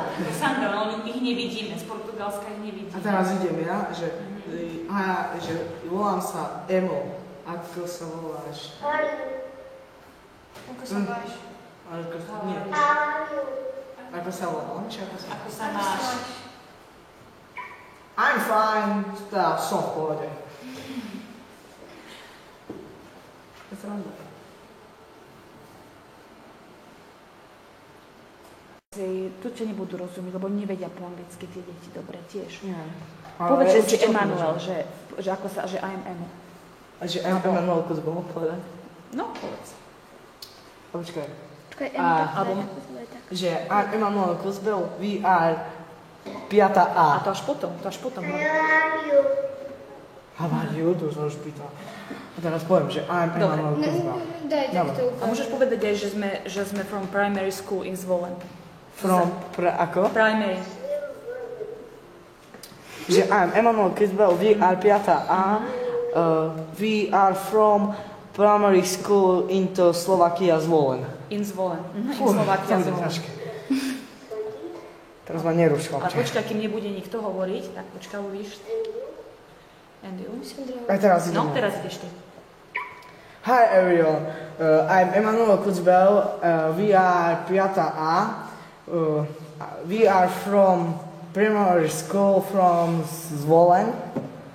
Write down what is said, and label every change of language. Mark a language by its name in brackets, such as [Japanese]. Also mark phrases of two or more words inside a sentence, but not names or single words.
[Slovak] Sandra, no ich nevidíme, z Portugalska ich nevidíme. A teraz idem ja, že volám sa Emo. Ako sa voláš? Ako sa máš? Nie. Ako sa volám? Ako sa máš? [English] I'm fine. [Slovak] Tá, som v pohode. To je sranda. Tu ťa nebudú rozumieť, lebo nevedia po anglicky tie deti dobre tiež. Nie. Povedz, že si Emanuel, že ako sa, že I'm Emo. A že Emanuel Kuzbol povedať? No, povedz. Počkaj. Počkaj, Alebo, [English] Že I'm Emanuel Kuzbel, we are 5A. [Slovak] a to až potom. [English] How are you? [Slovak] To som už pýtal. A teraz poviem, že I'm Dobre. Emanuel Kuzbel. Daj Dobre. takto A môžeš povedať aj, že sme [English] from primary school in Zvolen. [Slovak] Ako? Primary. [English] Že I'm Emanuel Kuzbel, we are 5A. We are from primary school into Slovakia Zvolen. In Zvolen. In Slovakia Zvolen. [Slovak] Teraz ma neruš, A chlapče. počkaj, kým nebude nikto hovoriť, tak počkaj, uvidíš. [English] And you? [Slovak] A teraz idem. No, teraz ideš ty. [English] Hi everyone, I'm Emanuel Kuzbel, we are 5A. We are from primary school from Zvolen.